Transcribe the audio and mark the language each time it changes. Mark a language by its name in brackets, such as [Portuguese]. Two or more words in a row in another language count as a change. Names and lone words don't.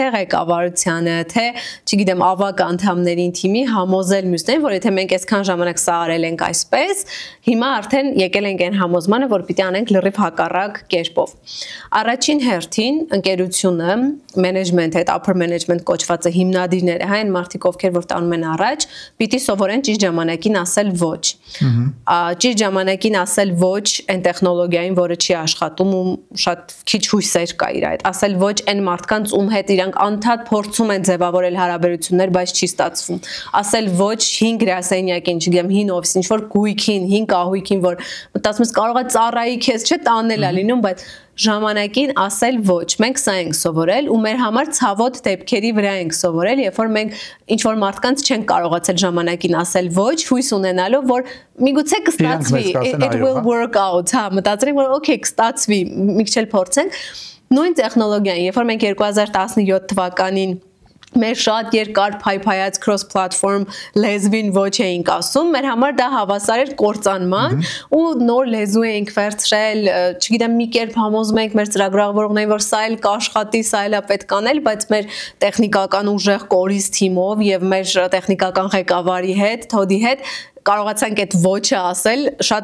[Armenian] ղեկավարությանը, թե, չգիտեմ, ավագ անդամներին թիմի համոզել մյուսներին, որ եթե մենք այսքան ժամանակ սա արել ենք այսպես, հիմա արդեն եկել ենք այն համոզմանը, որ պիտի անենք լրիվ հակառակ կերպով։ Առաջին հերթին ընկերությունը, management-ը, [English] upper management [Armenian] կոչվածը հիմնադիրները, հա, այն մարդիկ, ովքեր որ տանում են առաջ, պիտի սովորեն ճիշտ ժամանակին ասել ոչ։ Ճիշտ ժամանակին ասել ոչ այն տեխնոլոգիային, որը չի աշխատում ու շատ քիչ հույսեր կա իր այդ։ Ասել ոչ այն մարդկանց, ում հետ իրանք անդադ փորձում են ձևավորել հարաբերություններ, բայց չի ստացվում։ Ասել ոչ 5 գրասենյակին, չգիտեմ, 5 օֆիսին, ինչ-որ գույքին, 5 կահույքին, որ մտածում ես կարող է ծառայի քեզ չէ տանել է լինում, բայց ժամանակին ասել ոչ։ Մենք սա ենք սովորել ու մեր համար ցավոտ դեպքերի վրա ենք սովորել, երբ որ մենք ինչ որ մարդկանց չենք կարողացել ժամանակին ասել ոչ, հույս ունենալով, որ միգուցե կստացվի, [English] it will work out, [Armenian] հա, մտածել ենք, որ okay, կստացվի, մի քիչ էլ փորձենք։ Նույն տեխնոլոգիան, երբ որ մենք 2017 թվականին մեր շատ երկար փայփայած [English] cross platform [Armenian] լեզվին ոչ էինք ասում, մեր համար դա հավասար էր կործանման ու նոր լեզու էինք վերցրել, չգիտեմ, մի կերպ համոզում ենք մեր ծրագրավորողներին, որ սա էլ կաշխատի, սա էլ է պետք անել, բայց մեր տեխնիկական ուժեղ կորիզ թիմով եւ մեր տեխնիկական ղեկավարի հետ, Թոդի հետ կարողացանք այդ ոչը ասել շատ